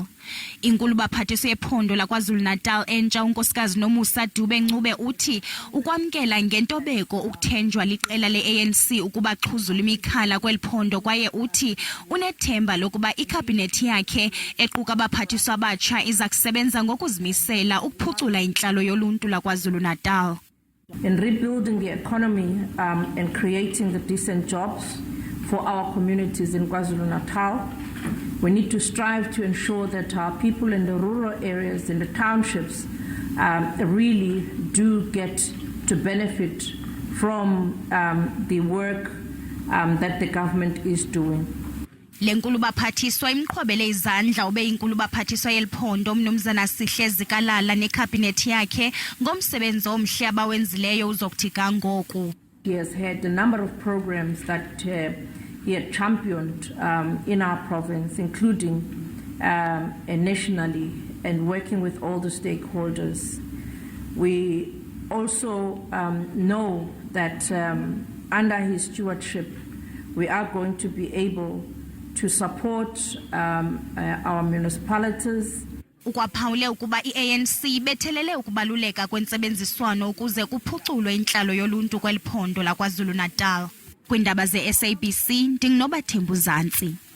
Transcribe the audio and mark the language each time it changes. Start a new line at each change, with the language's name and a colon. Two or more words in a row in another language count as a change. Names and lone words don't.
Xhosa: Inkulubaphathiswa yephondo laKwaZulu Natal entsha unkosikazi Nomusa Dube-Ncube uthi ukwamkela ngentobeko ukuthenjwa liqela le-ANC ukuba xhuzula imikhala kweli phondo, kwaye uthi unethemba lokuba ikhabhinethi yakhe equka abaphathiswa abatsha iza kusebenza ngokuzimisela ukuphucula intlalo yoluntu laKwaZulu Natal.
English: In rebuilding the economy and creating the decent jobs for our communities in KwaZulu Natal, we need to strive to ensure that our people in the rural areas, in the townships, really do get to benefit from the work that the government is doing.
Xhosa: Lenkulubaphathiswa imqhobele izandla Obeyinkulu-baphathiswa yephondo umnumzana Sihle Zikalala nekhabhinethi yakhe ngomsebenzi omhle abawenzileyo uzokuthi kangoku.
English: He has had a number of programs that he had championed in our province, including nationally, and working with all the stakeholders. We also know that under his stewardship, we are going to be able to support our municipalities.
Xhosa: Ukwaphawule ukuba i-ANC ibethelele ukubaluleka kwentsebenziswano ukuze kuphuculwe intlalo yoluntu kweli phondo laKwaZulu Natal. Kwiindaba ze-SABC, ndinginobathembu Zanzi.